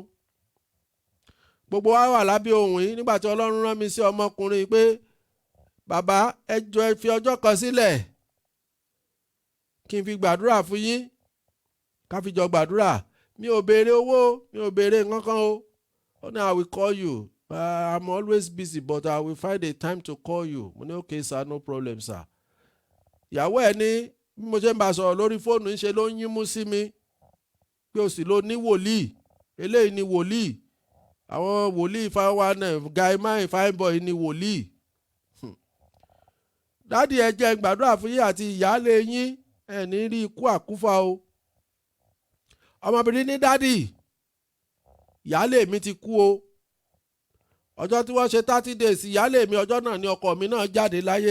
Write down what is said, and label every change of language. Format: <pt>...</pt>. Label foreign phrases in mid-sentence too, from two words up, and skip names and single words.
<yo>Gbogbo wa wà lábẹ́ ohùn yìí nígbà tí Ọlọ́run rán mi sí ọmọkùnrin pé bàbá ẹ jọ̀ọ́ ẹ fi ọjọ́ kan sílẹ̀ kí n fi gbàdúrà fún yín, ká fi jọ gbàdúrà. Mi ò béèrè owó, mi ò béèrè nǹkan o. Ó ní</yo> <en>I will call you. I'm always busy but I will find a time to call you.</en> <yo>Mo ní</yo> <en>okay sir, no problem sir.</en> <yo>Ìyàwó ẹ̀ ní bí mo ṣe ń bá sọ̀rọ̀ lórí fóònù ṣe ló ń yín mú sí mi pé o sì ló ní wòlíì. Eléyìí ni wòlíì. Àwọn wòlíì fáwọn</yo> <en>guy mine fine boy</en> <yo>ni wòlíì. Dádì ẹ jẹ́ gbàdúrà fún yín àti ìyáálé yín, ẹ ní rí ikú àkúfà o. Ọmọbìnrin ní dádì, ìyáálé mi ti kú o. Ọjọ́ tí wọ́n ṣe 30 days ìyáálé mi, ọjọ́ náà ni ọkọ mi náà jáde láyé.</yo>